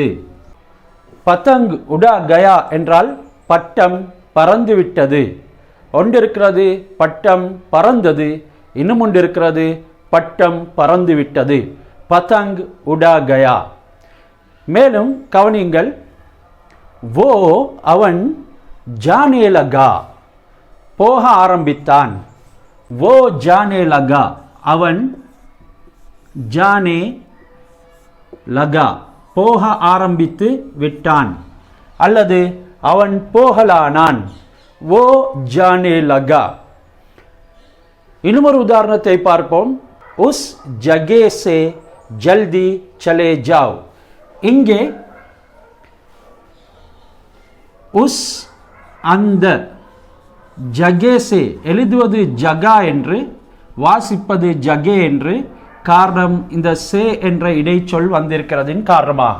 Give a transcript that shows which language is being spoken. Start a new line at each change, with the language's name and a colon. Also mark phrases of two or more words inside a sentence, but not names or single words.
Hindi: पतंग उड़ा गया
Tamil: என்றால் பட்டம் பறந்துவிட்டது. ஒன்று இருக்கிறது பட்டம் பறந்தது, இன்னும் ஒன்று இருக்கிறது பட்டம் பறந்துவிட்டது.
Hindi: पतंग उड़ा गया.
Tamil: மேலும் கவனியுங்கள்,
Hindi: वो அவன் जाने लगा,
Tamil: போக ஆரம்பித்தான்.
Hindi: वो जाने लगा, அவன் जाने लगा,
Tamil: போக ஆரம்பித்து விட்டான். அல்லது அவன் போகலானான்.
Hindi: वो जाने लगा.
Tamil: இன்னும் ஒரு உதாரணத்தை பார்ப்போம்.
Hindi: उस जगह से जल्दी चले जाओ.
Tamil: இங்கே உஸ் அந்த, ஜகேசே எழுதுவது ஜகா என்று, வாசிப்பது ஜகே என்று. காரணம் இந்த சே என்ற இடைச்சொல் வந்திருக்கிறதின் காரணமாக.